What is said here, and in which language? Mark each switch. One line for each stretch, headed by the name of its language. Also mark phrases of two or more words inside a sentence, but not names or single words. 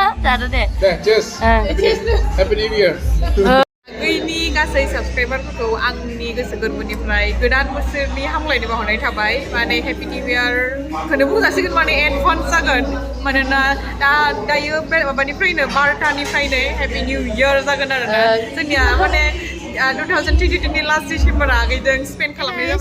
Bodo: जादो दे
English: cheers happy new year
Bodo: गैनि गासै साबसक्राइबारफोरखौ आंनि गोसो गोरबोनिफ्राय गोदान बोसोरनि हामलायनाय बावहरनाय थाबाय माने
English: happy new year
Bodo: खौनो बुंजासिगोन माने एडभान्स जागोन मानोना दायो माबानिफ्रायनो 12टानिफ्रायनो
English: happy new year
Bodo: जागोन आरोना जोंनिया माने 2022 नि
English: last December
Bodo: आगैजों स्पेन्ड खालामनाय जाबाय